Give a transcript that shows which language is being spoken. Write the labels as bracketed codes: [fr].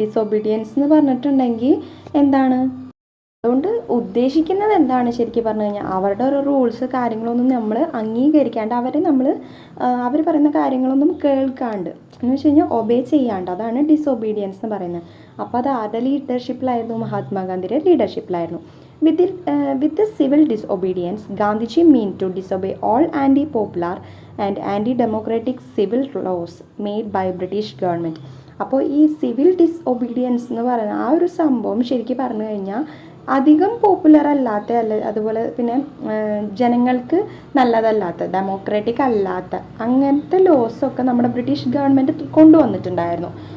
[ml] Disobedience എന്ന് പറഞ്ഞിട്ടുണ്ടെങ്കിൽ എന്താണ് അതുകൊണ്ട് ഉദ്ദേശിക്കുന്നത്? എന്താണ് ശരിക്കും പറഞ്ഞു കഴിഞ്ഞാൽ അവരുടെ ഓരോ റൂൾസ് കാര്യങ്ങളൊന്നും നമ്മൾ അംഗീകരിക്കാണ്ട് അവർ പറയുന്ന കാര്യങ്ങളൊന്നും കേൾക്കാണ്ട് എന്ന് വെച്ച് കഴിഞ്ഞാൽ ഒബേ ചെയ്യാണ്ട്, അതാണ് ഡിസോബീഡിയൻസ് എന്ന് പറയുന്നത്. അപ്പോൾ അത് ആരുടെ ലീഡർഷിപ്പിലായിരുന്നു? മഹാത്മാഗാന്ധിയുടെ ലീഡർഷിപ്പിലായിരുന്നു. [en] With the civil disobedience, Gandhiji meant to disobey all anti-popular and anti-democratic civil laws made by British government. [ml] അപ്പോൾ ഈ സിവിൽ ഡിസൊബീഡിയൻസ് എന്ന് പറയുന്ന ആ ഒരു സംഭവം ശരിക്കും പറഞ്ഞു കഴിഞ്ഞാൽ അധികം പോപ്പുലർ അല്ലാത്ത അതുപോലെ പിന്നെ ജനങ്ങൾക്ക് നല്ലതല്ലാത്ത ഡെമോക്രാറ്റിക് അല്ലാത്ത അങ്ങനത്തെ ലോസൊക്കെ നമ്മുടെ ബ്രിട്ടീഷ് ഗവൺമെൻറ് കൊണ്ടുവന്നിട്ടുണ്ടായിരുന്നു.